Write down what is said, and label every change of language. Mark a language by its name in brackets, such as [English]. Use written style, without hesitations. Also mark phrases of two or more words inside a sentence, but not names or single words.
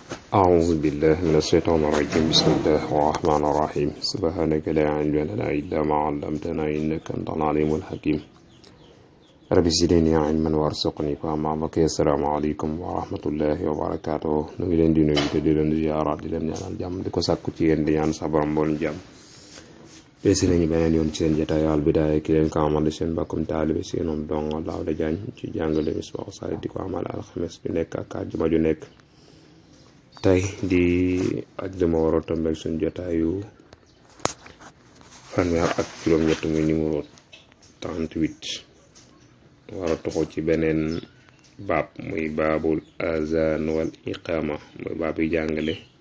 [Arabic] أعوذ بالله من الشيطان الرجيم بسم الله الرحمن الرحيم سبحانك لا علم لنا إلا ما علمتنا إنك أنت العليم الحكيم رب زدني علما وارزقني فهما mbokki السلام عليكم ورحمة الله وبركاته [Wolof] nu ngi leen di nuyu te di leen ziyaara di leen ñaanal jàmm di ko sàkku ci yéen di ñaan sa borom bool jàmm beesi nañu beneen yoon ci seen jotaay Al Bidaaya ki leen ko amal seen mbokkum taalibe seenum dong Daawda Jaañ ci jàngale Misbaahu Saalik di ko amal alxames bi nekk ak àjjuma ju nekk tey di àjjuma war a tombeek suñu jotaayu fanweer ak juróom-ñett muy numéro 38 war a toxu ci beneen baab muy [Arabic] باب الأذان والإقامة [Wolof] muy baab yi jàngale